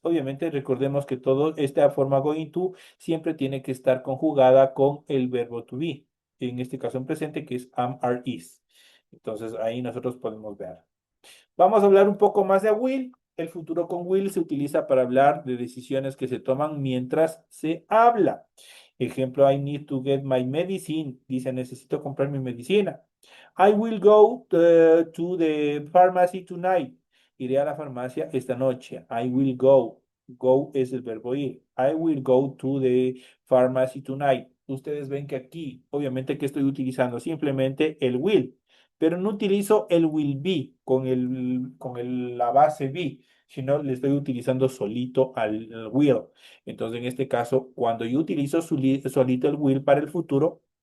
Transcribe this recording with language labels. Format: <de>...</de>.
<es>Obviamente, recordemos que toda esta forma going to siempre tiene que estar conjugada con el verbo to be, en este caso en presente, que es am, are, is. Entonces, ahí nosotros podemos ver. Vamos a hablar un poco más de will. El futuro con will se utiliza para hablar de decisiones que se toman mientras se habla.</es> <en>Ejemplo, I need to get my medicine.</en> <es>Dice, necesito comprar mi medicina.</es> <en>I will go to the pharmacy tonight.</en> <es>Iré a la farmacia esta noche.</es> <en>I will go.</en> <es>Go es el verbo ir.</es> <en>I will go to the pharmacy tonight.</en> <es>Ustedes ven que aquí, obviamente, que estoy utilizando simplemente el will, pero no utilizo el will be la base be, sino le estoy utilizando solito al will. Entonces, en este caso, cuando yo utilizo solito el will para el futuro,</es>